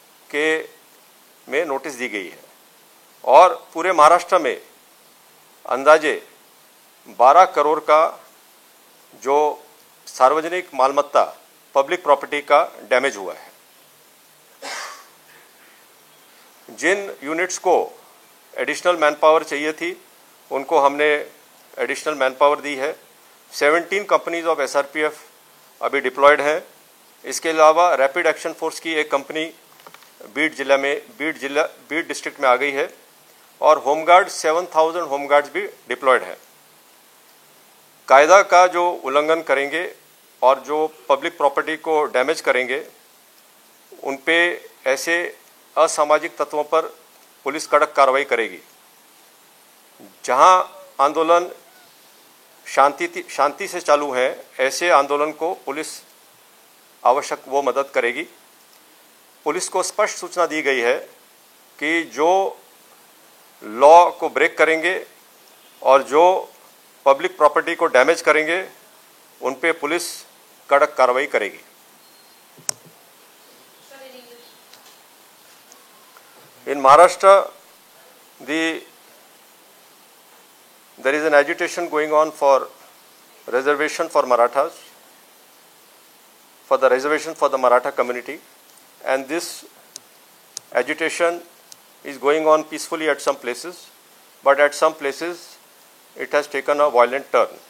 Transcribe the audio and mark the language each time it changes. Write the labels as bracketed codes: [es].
[hi] के में नोटिस दी गई है और पूरे महाराष्ट्र में अंदाजे 12 करोड़ का जो सार्वजनिक मालमत्ता पब्लिक प्रॉपर्टी का डैमेज हुआ है। जिन यूनिट्स को एडिशनल मैन पावर चाहिए थी उनको हमने एडिशनल मैन पावर दी है। 17 कंपनीज ऑफ SRPF अभी डिप्लॉयड हैं। इसके अलावा रैपिड एक्शन फोर्स की एक कंपनी बीड डिस्ट्रिक्ट में आ गई है और होमगार्ड 7000 होमगार्ड्स भी डिप्लॉयड हैं। कायदा का जो उल्लंघन करेंगे और जो पब्लिक प्रॉपर्टी को डैमेज करेंगे उन पे ऐसे असामाजिक तत्वों पर पुलिस कड़क कार्रवाई करेगी। जहां आंदोलन शांति से चालू है ऐसे आंदोलन को पुलिस आवश्यक वो मदद करेगी। पुलिस को स्पष्ट सूचना दी गई है कि जो लॉ को ब्रेक करेंगे और जो पब्लिक प्रॉपर्टी को डैमेज करेंगे उन पे पुलिस कड़क कार्रवाई करेगी। [en] In Maharashtra, there is an agitation going on for reservation for Marathas, for the reservation for the Maratha community, and this agitation is going on peacefully at some places, but at some places it has taken a violent turn.